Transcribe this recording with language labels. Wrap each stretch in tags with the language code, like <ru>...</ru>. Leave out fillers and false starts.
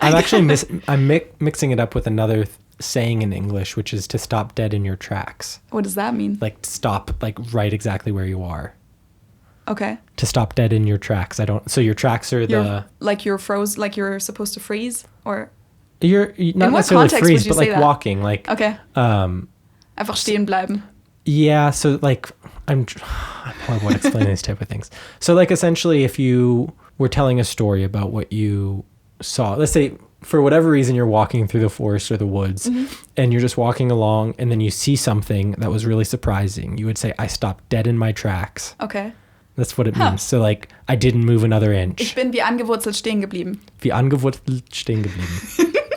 <en>I'm actually I'm mixing it up with another saying in English, which is to stop dead in your tracks. What does that mean? Like stop like right exactly where you are. Okay. To stop dead in your tracks. So your tracks are you're froze, like you're supposed to freeze, or you're not necessarily freeze, but like walking, like okay.</en> <de>Einfach stehen bleiben.</de> <en>Yeah, so like I'm horrible at explaining these type of things. So like essentially if you were telling a story about what you saw, let's say for whatever reason you're walking through the forest or the woods and you're just walking along and then you see something that was really surprising, you would say, I stopped dead in my tracks. Okay. That's what it means. So like, I didn't move another inch.</en> <de>Ich bin wie angewurzelt stehen geblieben. Wie angewurzelt stehen geblieben.</de>